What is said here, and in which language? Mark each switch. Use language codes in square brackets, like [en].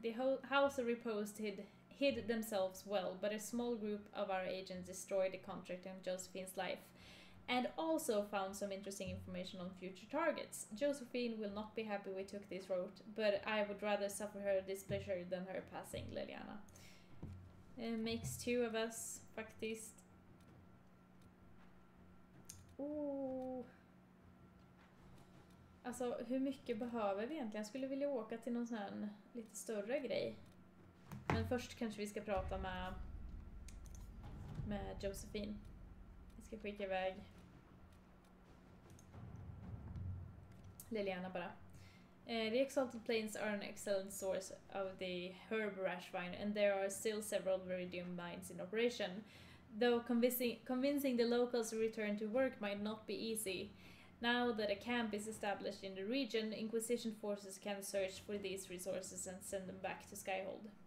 [en] The House of Repose hid themselves well, but a small group of our agents destroyed the contract and Josephine's life, and also found some interesting information on future targets. Josephine will not be happy we took this route, but I would rather suffer her displeasure than her passing, Liliana. Makes two of us, faktiskt. Oh. [sv] Alltså, hur mycket behöver vi egentligen? Jag skulle vilja åka till någon sån här lite större grej. Men först kanske vi ska prata med Josephine. Vi ska skicka iväg Liliana bara. [en] The Exalted Plains are an excellent source of the herb rashvine, and there are still several viridium mines in operation. Though convincing the locals to return to work might not be easy. Now that a camp is established in the region, Inquisition forces can search for these resources and send them back to Skyhold.